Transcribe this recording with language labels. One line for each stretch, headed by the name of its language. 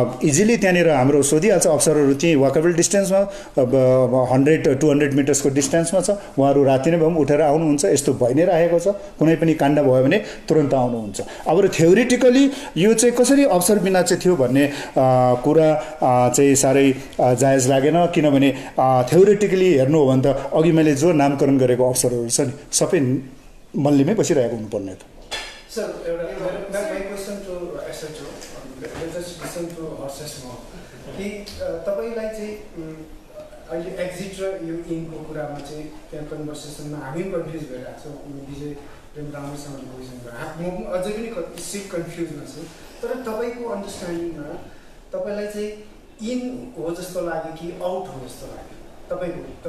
Nepali: Easily त्यहाँनिर हाम्रो सोधिहाल्छ अफसरहरू चाहिँ वाकेबल डिस्टेन्समा 100-200 मिटर्सको डिस्टेन्समा छ उहाँहरू राति नै भए पनि उठेर आउनुहुन्छ यस्तो भइ नै राखेको छ कुनै पनि काण्ड भयो भने तुरन्त आउनुहुन्छ अब थ्योरिटिकली यो चाहिँ कसरी अवसर बिना चाहिँ थियो भन्ने कुरा चाहिँ साह्रै जायज लागेन किनभने थ्योरिटिकली हेर्नु हो भने त अघि मैले जो नामकरण गरेको अफसरहरू छ नि सबै मल्लीमै बसिरहेको हुनुपर्ने त
English: Sir, my question to SHO, let's just listen to Horses more.
Nepali: कि तपाईँलाई चाहिँ अहिले एक्जिट र यो इनको कुरामा चाहिँ त्यहाँ कन्भर्सेसनमा हामी कन्फ्युज भइरहेको छौँ विजय एकदम राम्रोसँग बुझ्नु भयो म अझै पनि स्टिल कन्फ्युजमा छु तर तपाईँको अन्डरस्ट्यान्डिङमा तपाईँलाई चाहिँ इन हो जस्तो लाग्यो कि आउट हो जस्तो लाग्यो तपाईँको